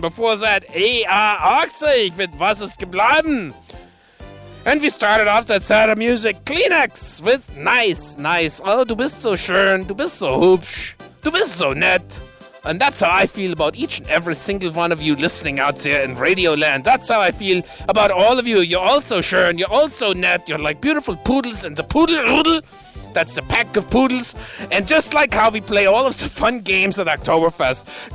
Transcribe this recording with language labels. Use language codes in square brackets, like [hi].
[en] Before that, AR80 with Was ist geblieben? And we started off that set of music, Kleenex, with Nice, Nice. [de] Oh, du bist so schön, du bist so hübsch, du bist so nett. [en] And that's how I feel about each and every single one of you listening out there in Radio Land. That's how I feel about all of you. You're also sure, and you're also net. You're like beautiful poodles in the poodle oodle. That's the pack of poodles. And just like how we play all of the fun games at Oktoberfest.